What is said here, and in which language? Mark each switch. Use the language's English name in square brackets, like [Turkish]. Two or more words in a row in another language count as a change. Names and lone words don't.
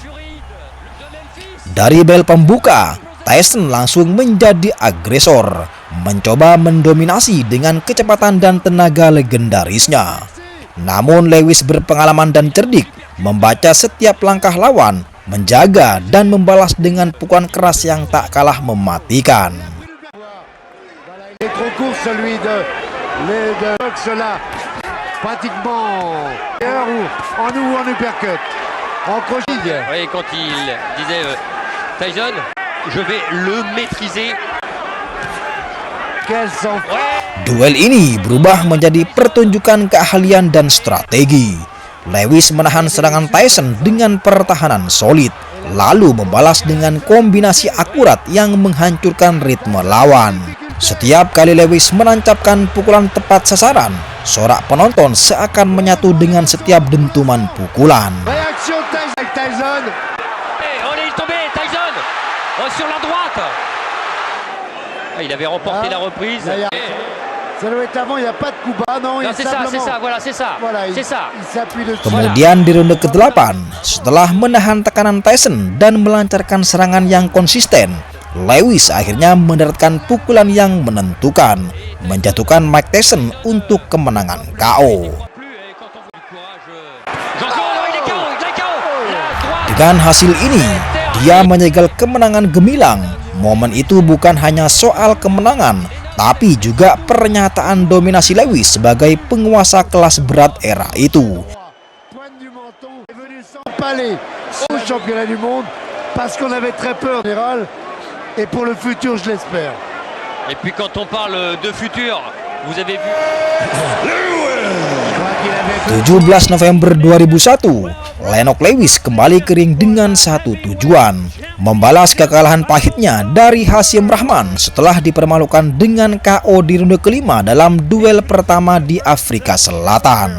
[Indonesian] Dari bel pembuka, Tyson langsung menjadi agresor, mencoba mendominasi dengan kecepatan dan tenaga legendarisnya. Namun Lewis berpengalaman dan cerdik, membaca setiap langkah lawan, menjaga dan membalas dengan pukulan keras yang tak kalah mematikan. [French] Pratiquement en uppercut, en crochet. Oui, quand il disait Tyson, je vais le maîtriser. [Indonesian] Duel ini berubah menjadi pertunjukan keahlian dan strategi. Lewis menahan serangan Tyson dengan pertahanan solid, lalu membalas dengan kombinasi akurat yang menghancurkan ritme lawan. Setiap kali Lewis menancapkan pukulan tepat sasaran, sorak penonton seakan menyatu dengan setiap dentuman pukulan. [French] Tyson. Tyson sur la droite. Il avait remporté la reprise. Ça doit être avant, il n'y a pas de coup bas, non, c'est ça. [Indonesian] Kemudian di ronde ke-8, setelah menahan tekanan Tyson dan melancarkan serangan yang konsisten, Lewis akhirnya mendaratkan pukulan yang menentukan, menjatuhkan Mike Tyson untuk kemenangan KO. Dengan hasil ini, dia menyegel kemenangan gemilang. Momen itu bukan hanya soal kemenangan, tapi juga pernyataan dominasi Lewis sebagai penguasa kelas berat era itu. [French] Pointe du menton est venu s'empaler au championnat du monde parce qu'on avait très peur en général et pour le futur je l'espère. Et puis quand on parle de futur, vous avez vu [Indonesian] 17 November 2001, Lennox Lewis kembali ke ring dengan satu tujuan, membalas kekalahan pahitnya dari Hasyim Rahman setelah dipermalukan dengan KO di ronde kelima dalam duel pertama di Afrika Selatan.